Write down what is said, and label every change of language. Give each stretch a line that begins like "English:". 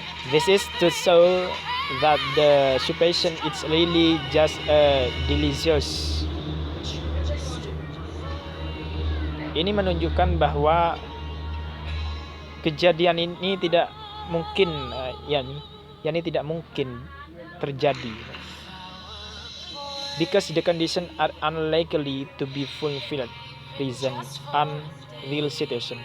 English: This is to show that the supposition is really just delicious.
Indonesian: Ini menunjukkan bahwa kejadian ini tidak mungkin, yakni tidak mungkin terjadi.
English: Because the condition are unlikely to be fulfilled, present unreal situation.